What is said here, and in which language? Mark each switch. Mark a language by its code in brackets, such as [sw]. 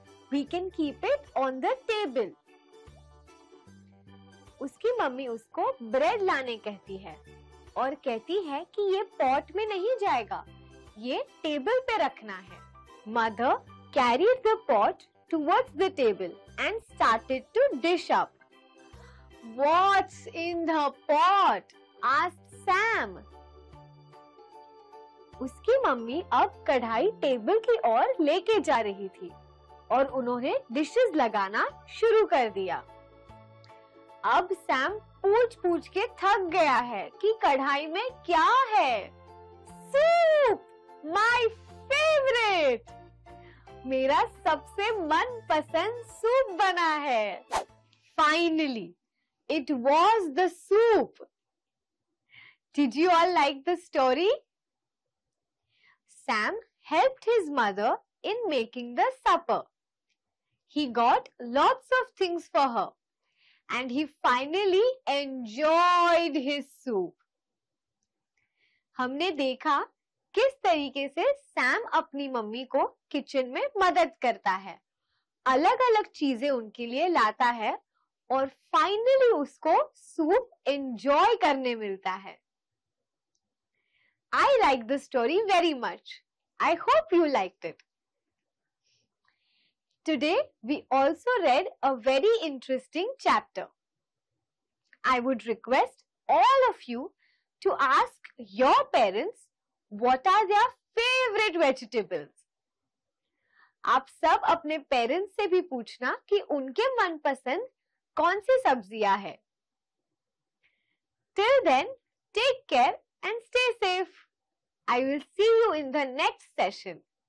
[en] We can keep it on the table. [hi] उसकी mummy उसको bread लाने कहती है और कहती है कि ये पॉट में नहीं जाएगा, ये टेबल पे रखना है। [en] Mother carried the pot towards the table and started to dish up. What's in the pot? asked Sam. [hi] उसकी मम्मी अब कढ़ाई टेबल की ओर लेके जा रही थी और उन्होंने डिशेस लगाना शुरू कर दिया। अब सैम पूछ के थक गया है कि कढ़ाई में क्या है। सूप, [en] my favourite, [hi] मेरा सबसे मनपसंद सूप बना है। [en] Finally, it was the soup. Did you all like the story? Sam helped his mother in making the supper. He got lots of things for her and he finally enjoyed his soup. [hi] हमने देखा किस तरीके से Sam अपनी mummy को kitchen में मदद करता है, अलग अलग चीजें उनके लिए लाता है और फाइनली उसको सूप एंजॉय करने मिलता है। [en] I like the story very much. I hope you liked it. Today we also read a very interesting chapter. I would request all of you to ask your parents what are their favorite vegetables. [hi] आप सब अपने parents से भी पूछना कि उनके मनपसंद कौन सी सब्जियां है. [en] Till then, take care and stay safe. I will see you in the next session.